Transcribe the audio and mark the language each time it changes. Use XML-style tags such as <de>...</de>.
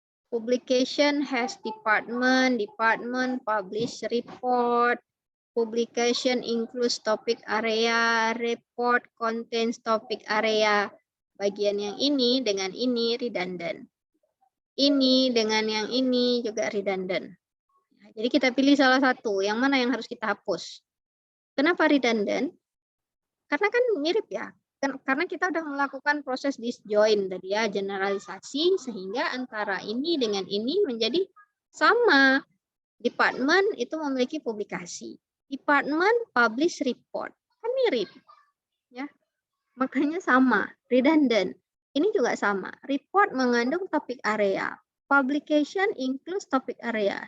<en>Publication has department, department publish report, publication includes topic area, report contains topic area.</en> <id>Bagian yang ini dengan ini redundant. Ini dengan yang ini juga redundant. Jadi kita pilih salah satu, yang mana yang harus kita hapus. Kenapa redundant? Karena kan mirip ya. Karena kita sudah melakukan proses disjoin tadi ya, generalisasi, sehingga antara ini dengan ini menjadi sama. Department itu memiliki publikasi.</id> <en>Department publish report.</en> <id>Kan mirip. Ya. Makanya sama, redundant. Ini juga sama. Report mengandung topik area.</id> <en>Publication includes topic area.</en>